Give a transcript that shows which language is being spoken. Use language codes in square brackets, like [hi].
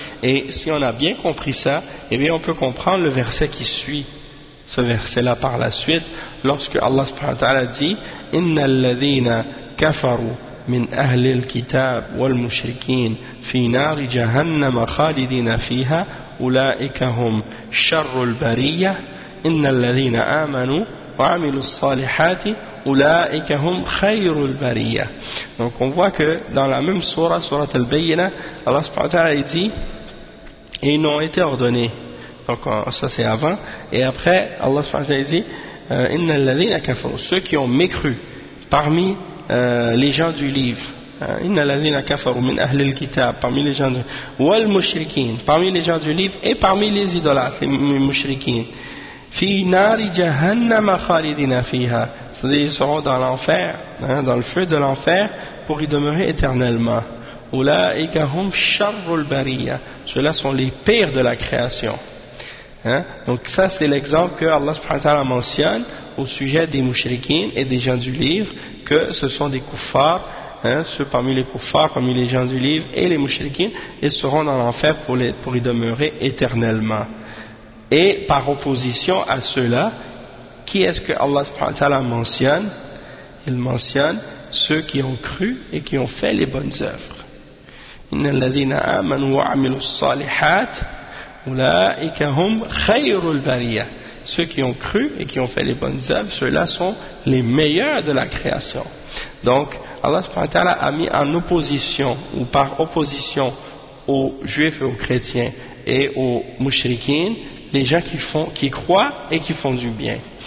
[fr] Et si on a bien compris ça, eh bien on peut comprendre le verset qui suit ce verset-là par la suite, lorsque Allah subhanahu wa ta'ala dit [ar] إِنَّ الَّذِينَ كَفَرُوا مِنْ أَهْلِ الْكِتَابِ وَالْمُشْرِكِينَ فِي نَارِ جَهَنَّمَ خَالِدِينَ فِيهَا أُولَئِكَ هُمْ شَرُّ الْبَرِيَّةِ إِنَّ الَّذِينَ آمَنُوا وعملوا الصالحات أولئك هم خير البرية. [fr] Donc on voit que dans la même sourate, sourate Al-Bayyina, Allah subhanahu wa ta'ala dit, et ils n'ont été ordonnés. Donc ça c'est avant. Et après, Allah subhanahu wa ta'ala dit, [ar] إن الذين كفروا, [fr] ceux qui ont mécru parmi les gens du livre. [ar] إن الذين كفروا من أهل الكتاب, [fr] parmi les gens du livre. [ar] والمشركين, [fr] parmi les gens du livre et parmi les idolâtres, les mushrikines. [ar] في نار جهنم خالدين فيها, [fr] c'est-à-dire ils seront dans l'enfer, hein, dans le feu de l'enfer, pour y demeurer éternellement. [ar] أولئك هم شر البرية, [fr] ceux-là sont les pires de la création. Hein? Donc ça c'est l'exemple que Allah subhanahu wa ta'ala mentionne au sujet des mushrikines et des gens du livre, que ce sont des kuffars, hein, ceux parmi les kuffars, parmi les gens du livre et les mushrikines, ils seront dans l'enfer pour y demeurer éternellement. Et par opposition à ceux-là, qui est-ce que Allah subhanahu wa ta'ala mentionne? Il mentionne ceux qui ont cru et qui ont fait les bonnes œuvres. [ar] إن الذين آمنوا وعملوا الصالحات أولئك هم خير البرية. [fr] Ceux qui ont cru et qui ont fait les bonnes œuvres, ceux-là sont les meilleurs de la création. Donc, Allah subhanahu wa ta'ala a mis en opposition ou par opposition aux juifs et aux chrétiens et aux mushrikines, les gens qui croient et qui font du bien.